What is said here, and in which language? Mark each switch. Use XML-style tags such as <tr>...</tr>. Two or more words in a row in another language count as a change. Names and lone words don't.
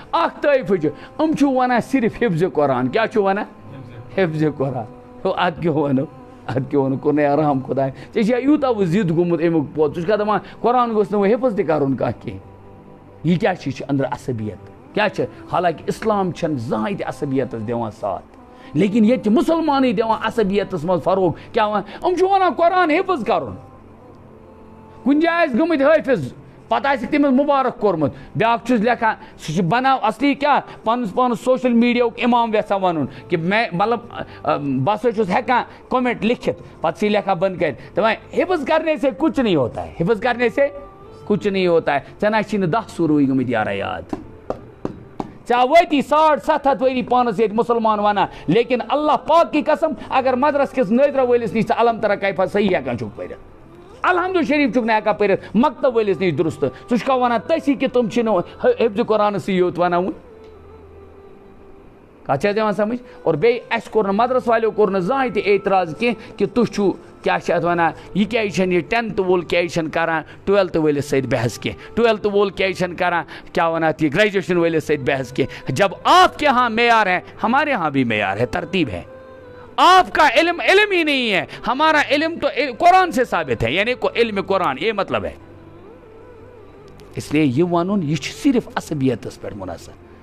<ks>اخ طائفہ ونان صرف حفظ قرآن کیا ونان حفظ قرآن اد کیوں ونو اد کیوں ونو کور آرام خدا ژےٚ یوٗتاہ وۄنۍ ضد گوٚمُت امیُک پوٚت ژٕ چھُکھا دپان قرآن گوٚژھ نہٕ وۄنۍ حفظ تہِ کَرُن کانٛہہ کینٛہہ یہ کیٛاہ چھِ یہِ چھِ أنٛدرٕ عصبیت کیٛاہ چھِ حالانکہ اسلام چھَنہٕ زٕہٕنۍ تہِ عصبیتس دِوان ساتھ لیکن ییٚتہِ چھِ مُسلمانٕے دِوان عصبیتس منٛز فروغ کیٛاہ وَنان چھِ ونان قرآن حفظ کَرُن کُنہِ جایہِ آسہِ گٔمٕتۍ حٲفظ پتہٕ آسہِ تٔمِس مُبارک کوٚرمُت بیٛاکھ چھُس لیکھان سُہ چھُ بناو اصلی کیٛاہ پنُن پانس سوشل میٖڈیاہُک اِمام یژھان وَنُن کہ میں مطلب بہٕ ہسا چھُس ہٮ۪کان کومنٹ لیکھِتھ پتہٕ چھِ لیکھان بنٛد کٔرِتھ دپان</ks> <ur>حفظ کرنے سے کچھ نہیں ہوتا ہے حفظ کرنے سے کچھ نہیں ہوتا ہے</ur> <ks>ژےٚ نہ چھی نہٕ 10 سوٗرٕے گٔمٕتۍ یارا یاد ژےٚ وٲتی 750 ؤری پانس ییٚتہِ مُسلمان ونان</ks> <ur>لیکن اللہ پاک کی قسم اگر</ur> <ks>مدرس کِس نٲدرا وٲلِس نِش ژٕ علم ترا کیفا صحیح ہٮ۪کان چھُکھ پٔرِتھ الحمدُ شریٖف چھُکھ نہٕ ہٮ۪کان پٔرِتھ مکتب وٲلِس نِش درُستہٕ ژٕ چھُکھا ونان تٔسی کہِ تِم چھِنہٕ حفظ قرآنسٕے یوت ونان وۄنۍ کتھ چھِ یِوان سمجھ اور بیٚیہِ اَسہِ کوٚر نہٕ مدرس والیو کوٚر نہٕ زٕہٕنۍ تہِ اعتراض کینٛہہ کہِ تُہۍ چھُو کیٛاہ چھِ اَتھ وَنان یہِ کیٛازِ چھَنہٕ یہِ 10th وول کیٛازِ چھَنہٕ کران 12th وٲلِس سۭتۍ بحث کینٛہہ 12th وول کیٛازِ چھَنہٕ کران کیٛاہ وَنان اَتھ یہِ گریجویشن وٲلِس سۭتۍ بحث کینٛہہ</ks> <ur>جب آپ کے یہاں معیار ہے ہمارے یہاں بھی معیار ہے ترتیب ہے آپ کا علم علم ہی نہیں ہے ہمارا علم تو قرآن سے ثابت ہے یعنی علم قرآن یہ مطلب ہے اس لیے</ur> <ks>یہ ونُن یہ چھُ صرف عصبیتس پٮ۪ٹھ منحصر</ks>